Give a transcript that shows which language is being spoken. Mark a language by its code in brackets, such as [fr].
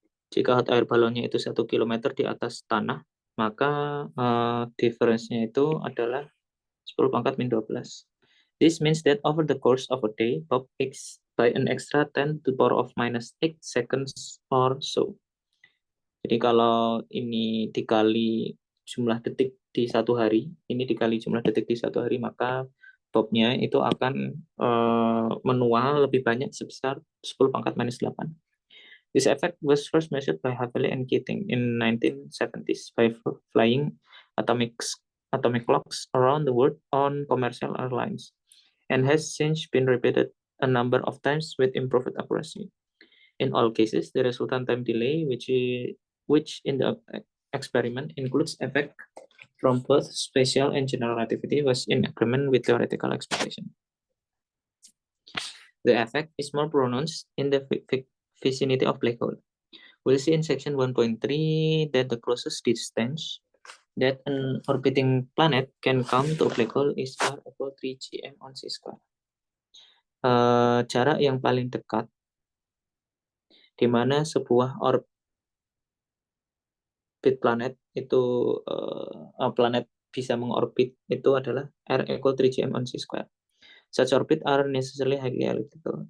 [id] Jika hot air balonnya itu 1 kilometer di atas tanah, maka difference-nya itu adalah 10 pangkat min 12. [en] This means that over the course of a day, Bob aches by an extra 10 to the power of minus 8 seconds or so. [id] Jadi kalau ini dikali jumlah detik di satu hari, ini dikali jumlah detik di satu hari, maka Bobnya itu akan menua lebih banyak sebesar 10 pangkat minus 8. [en] This effect was first measured by Haveli and Keating in 1970s by flying atomic clocks around the world on commercial airlines, and has since been repeated a number of times with improved accuracy. In all cases, the resultant time delay, which in the experiment includes effect from both special and general relativity, was in agreement with theoretical expectation. The effect is more pronounced in the vicinity of black hole. We'll see in section 1.3 that the closest distance that an orbiting planet can come to a black hole is r equal 3 gm on c square. [id] Jarak yang paling dekat di mana sebuah orbit planet itu planet bisa mengorbit itu adalah [en] r equal 3 gm on c square. Such orbits are necessarily highly elliptical.